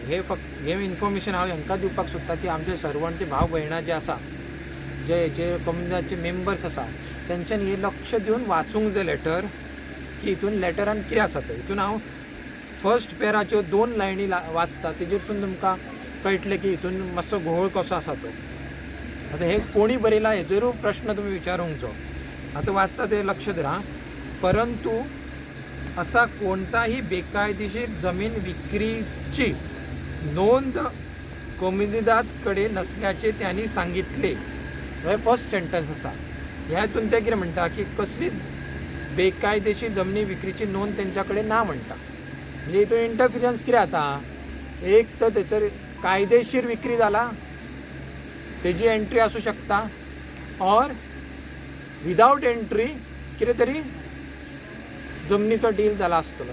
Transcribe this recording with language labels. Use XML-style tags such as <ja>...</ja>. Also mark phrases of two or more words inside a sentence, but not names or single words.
<kok>हे फक्त हे इन्फॉर्मेशन हांव हांकां दिवपाक सोदता की आमचे सरवणचे भाव भयणां जे आसा जे कोमनीदातचे मेंबर्स आसा तेंच्यांनी हे लक्ष दिवन वाचूंक जाय लेटर की हितून लेटरान कितें आसा तें. हितून हांव फर्स्ट पेराच्यो 2 लायनी वाचता, तेजेरसून तुमकां कळटलें की हितून मातसो घोळ कसो आसा तो. आतां हे कोणी बरयला हेजेरूय प्रश्न तुमी विचारूंक जाय. आतां वाचता ते लक्ष धरा.</kok> <mr>परंतु असा कोणताही बेकायदेशीर जमीन विक्रीची नोंद कोमनीदातकडे नसल्याचे त्यांनी सांगितले.</mr> <kok>हे</kok> <en>first sentence</en> <kok>आसा. ह्यातून ते कितें म्हणटा की कसली बेकायदेशीर जमनी विक्रीची नोंद तेंच्याकडे ना म्हणटा. म्हणजे हितून इंटरफिरन्स कितें जाता, एक तर तेचेर कायदेशीर विक्री जाला तेजी एंट्री आसूं शकता,</kok> <en>or without entry</en> <kok>कितें तरी जमनीचो डील जाला आसतलो.</kok>